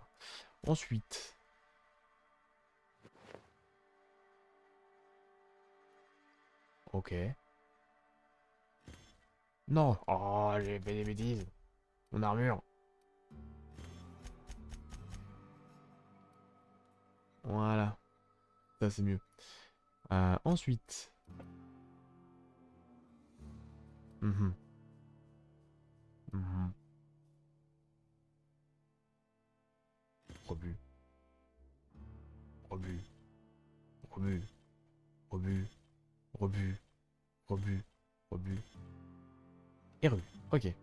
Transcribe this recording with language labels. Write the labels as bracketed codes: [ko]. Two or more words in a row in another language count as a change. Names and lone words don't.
[fr] Ensuite. Ok. Non. Oh, j'ai fait des bêtises. Mon armure. Voilà. Ça, c'est mieux. Ensuite. Mhm. Mhm. Rebut. rebut, rebut, rebut. Et rebut. Ok.